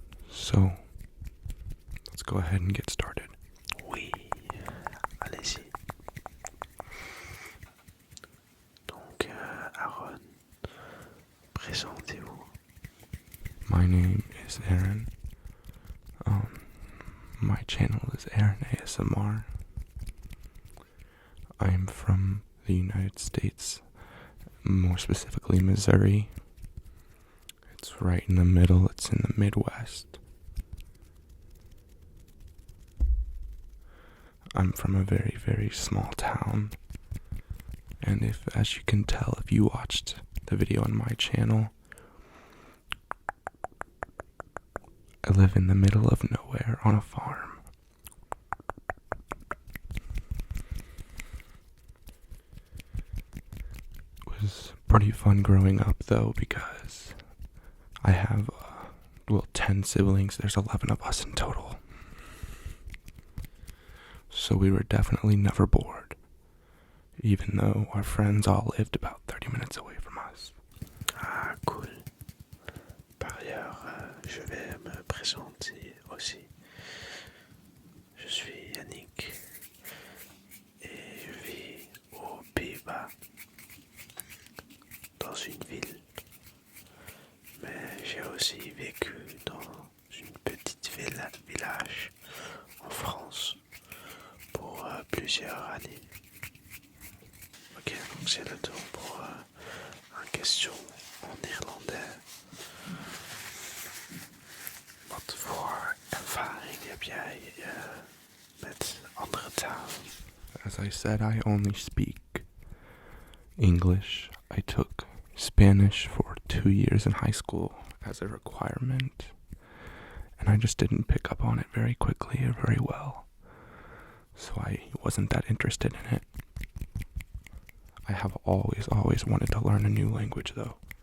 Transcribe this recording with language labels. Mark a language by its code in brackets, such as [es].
[en] So let's go ahead and get started. [fr] Oui, allez-y. Donc, Aaron, présentez-vous. [en] My name is Aaron. My channel is Aaron ASMR. I'm from the United States, more specifically Missouri. It's right in the middle, it's in the Midwest. I'm from a very, very small town. And as you can tell, if you watched the video on my channel, I live in the middle of nowhere on a farm. It was pretty fun growing up though, because I have 10 siblings. There's 11 of us in total. So we were definitely never bored, even though our friends all lived about 30 minutes away from us. Ah, cool. [fr] Par ailleurs, je vais me présenter aussi. Je suis Yannick et je vis aux Pays-Bas, dans une ville. Mais j'ai aussi vécu dans une petite village en France pour plusieurs années. Ok, donc c'est le tour pour une question en néerlandais. [nl] Wat voor ervaring heb jij met andere talen? [en] As I said, I only speak English. I took Spanish for 2 years in high school as a requirement, and I just didn't pick up on it very quickly or very well. So I wasn't that interested in it. I have always wanted to learn a new language though.